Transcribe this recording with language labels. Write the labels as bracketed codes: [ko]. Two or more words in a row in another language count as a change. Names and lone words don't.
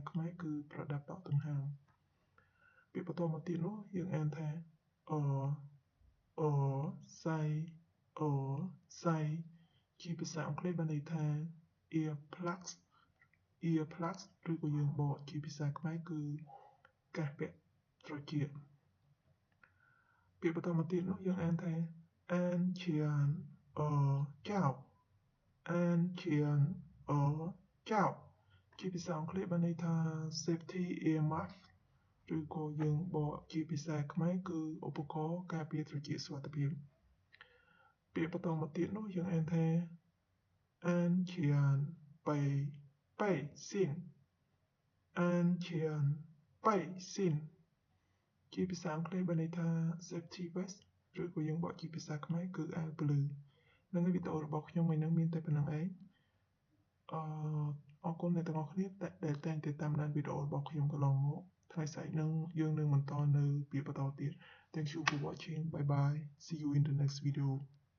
[km] ខ្មែរគឺប្រដាប់ដកដង្ហើមពាក្យបន្តមកទៀតនោះយើងអានថាអសៃសៃជាភាសាអង់គ្លេសមានន័យថា earplugs ឬក៏យើងបកជាភាសាខ្មែរគឺកាសពាក់ត្រចៀកពាក្យបន្ត មកទៀតនោះយើងអានថាអានឈៀនចោអានឈៀនចោជាភាសាអង់គ្លេសបានន័យថា [en] safety ear muff [km] ឬក៏យើងបក ជាភាសាខ្មែរគឺឧបករណ៍ការពារត្រចៀកសុវត្ថិភាពពាក្យបន្តមកទៀតនោះយើងអានថាអានឈៀនប៉ៃស៊ីនអានឈៀនប៉ៃស៊ីនជាភាសាអង់គ្លេសបានន័យថា [en] safety vest [km] ឬក៏យើងបកជាភាសាខ្មែរគឺអាវភ្លឺនៅវីដេអូរបស់ខ្ញុំថ្ងៃនេះមានតែប៉ុណ្្នឹងឯង អរគុណអ្នកទាំងអស់គ្នាដែលតែងតែតាមដានវីដេអូរបស់ខ្ញុំកន្លងមកថ្ងៃស្អែកនឹងយើងនឹងបន្តនៅពាក្យបន្តទៀត [en] Thank you for watching. Bye bye. See you in the next video.